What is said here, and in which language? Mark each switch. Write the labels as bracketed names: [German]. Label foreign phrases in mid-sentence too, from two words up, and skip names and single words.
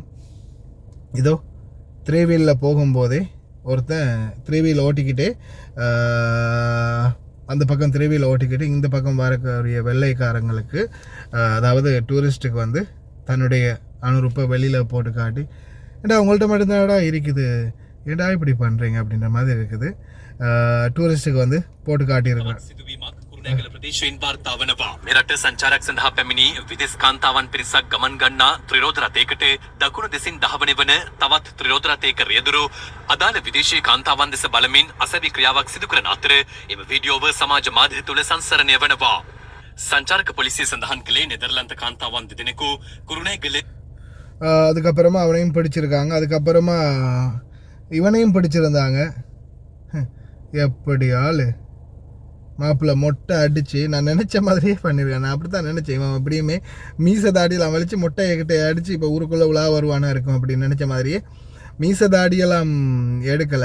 [Tamil] இதோ 3 வீலில் போகும்போதே ஒருத்தன் 3 வீல் ஓட்டிக்கிட்டே அந்த பக்கம் 3 வீல் ஓட்டிக்கிட்டு இந்த பக்கம் வரக்கூடிய வெள்ளைக்காரங்களுக்கு அதாவது டூரிஸ்ட்டுக்கு வந்து தன்னுடைய அனுரூப்பை வெளியில் போட்டு காட்டி ஏண்டா உங்கள்கிட்ட மட்டும்தான்டா இருக்குது, ஏண்டா இப்படி பண்ணுறீங்க அப்படின்ற மாதிரி இருக்குது. டூரிஸ்ட்டுக்கு வந்து போட்டு காட்டியிருக்கிறேன். [Sinhala] කුරුණෑගල ප්‍රදේශයෙන් වාර්තා වනවා. මෙරට සංචාරක සඳහා පැමිණි විදේශ කාන්තාවන් පිරිසක් ගමන් ගන්නා ත්‍රිරෝද රථයකට දකුණු දෙසින් දහවන වන තවත් ත්‍රිරෝද රථයක රියදුරු අදාළ විදේශීය කාන්තාවන් දෙස බලමින් අසවි ක්‍රියාවක් සිදු කරන අතර එම වීඩියෝව සමාජ මාධ්‍ය තුල සංසරණය වනවා. සංචාරක පොලිසිය සඳහන් කළේ නෙදර්ලන්ත කාන්තාවන් දෙදෙනෙකු කුරුණෑගල [Tamil] அதுக்கப்புறமா அவனையும் பிடிச்சிருக்காங்க. அதுக்கப்புறமா இவனையும் பிடிச்சிருந்தாங்க. எப்படி ஆள் மாப்பிள்ளை மொட்டை அடித்து நான் நினச்ச மாதிரியே பண்ணியிருக்கேன். நான் அப்படி தான் நினச்சேன். இவன் அப்படியுமே மீச தாடியெல்லாம் வலித்து மொட்டையை அடித்து இப்போ ஊருக்குள்ளே உலா வருவானா இருக்கும் அப்படின்னு நினச்ச மாதிரியே மீச தாடியெல்லாம் எடுக்கலை.